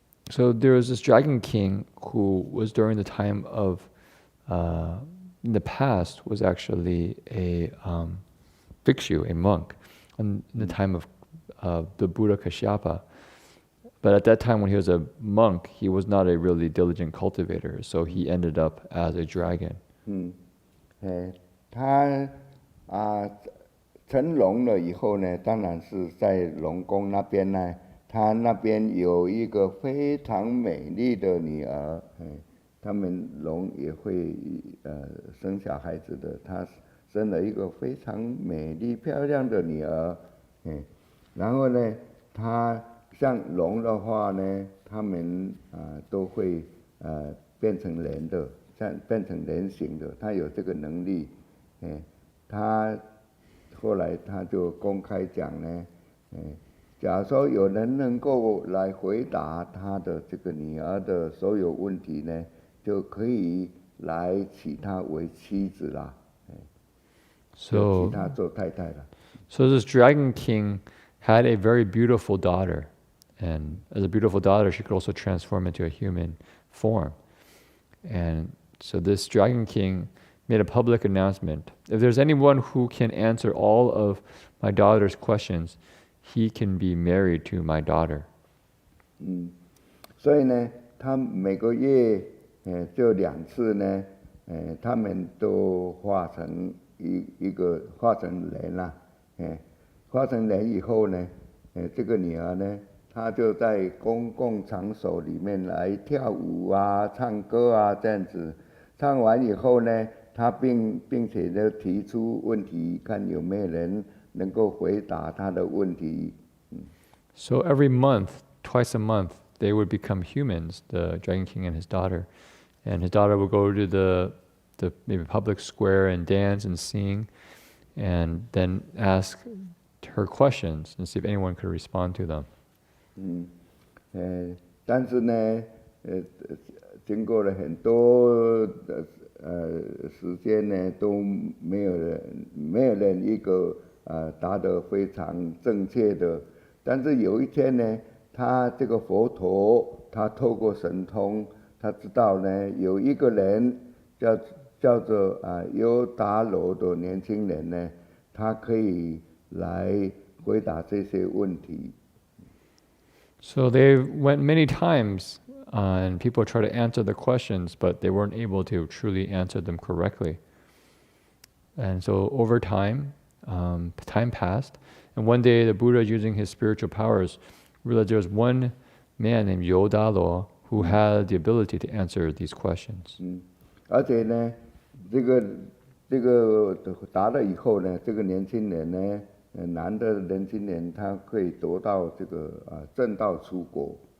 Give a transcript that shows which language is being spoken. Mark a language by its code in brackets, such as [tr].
[en] So there was this dragon king who was during the time of, in the past, was actually a bhikshu, a monk, in the time of the Buddha Kashyapa. But at that time when he was a monk, he was not a really diligent cultivator, so he ended up as a dragon. [zh] 他成龙了以后呢，当然是在龙宫那边呢，他那边有一个非常美丽的女儿，他们龙也会生小孩子的，他生了一个非常美丽漂亮的女儿，然后呢，他像龙的话呢，他们都会变成人的，变成人形的，他有这个能力，他后来他就公开讲呢，假如说有人能够来回答他的这个女儿的所有问题呢，就可以来娶她为妻子啦，就娶她做太太了。 [en] So this dragon king had a very beautiful daughter, and as a beautiful daughter, she could also transform into a human form. And so this dragon king made a public announcement: if there's anyone who can answer all of my daughter's questions, he can be married to my daughter. [zh] 所以呢，他每个月就2次呢，他们都化成化成人啦，化成人以后呢，这个女儿呢，她就在公共场所里面来跳舞啊、唱歌啊这样子。唱完以后呢，她并且呢提出问题，看有没有人能够回答她的问题。 [en] So every month, twice a month, they would become humans, the Dragon King and his daughter. And his daughter would go to the maybe public square and dance and sing, and then ask her questions and see if anyone could respond to them. [zh] 但是呢，经过了很多时间呢，都没有人一个答得非常正确的。但是有一天呢，他这个佛陀，他透过神通，他知道呢，有一个人叫做优达罗的年轻人呢，他可以来回答这些问题。 [en] So they went many times, and people tried to answer the questions, but they weren't able to truly answer them correctly. And so over time, time passed, and one day the Buddha, using his spiritual powers, realized there was one man named Yodalo who had the ability to answer these questions. [zh] 而且呢，这个答了以后呢，这个年轻人呢，男的年轻人，他可以得到这个正道出国。